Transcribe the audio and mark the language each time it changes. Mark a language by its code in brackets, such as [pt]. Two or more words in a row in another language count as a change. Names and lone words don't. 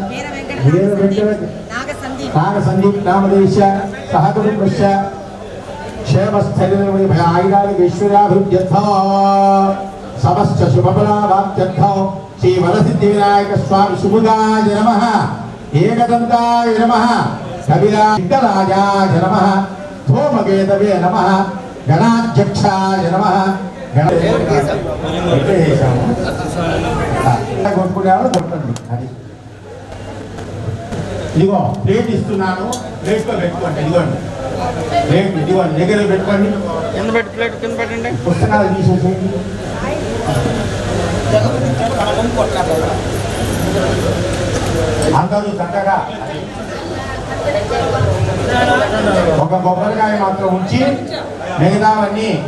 [sa] नागसन्दीप नामदेश सह कुटुम्बस्य क्षेमस्थैर्यैराग्यैश्वर्याभिवृद्ध्यर्थं समस्त शुभफलावाप्त्यर्थं श्री वरसिद्धिविनायक स्वामी सुमुखाय नमः एकदन्ताय नमः कविराजराजाय नमः धूमकेतवे नमः गणाध्यक्षाय नमः [te] ఇదిగో ప్లేట్ ఇస్తున్నాను ప్లేట్లో పెట్టుకోండి ఇదిగోండి ప్లేట్ ఇదిగోండి దగ్గర పెట్టుకోండి ప్లేట్ కింద పెట్టండి పుస్తకాలు తీసేసేయండి అందరూ చక్కగా ఒక కొబ్బరికాయ మాత్రం ఉంచి మిగతావన్నీ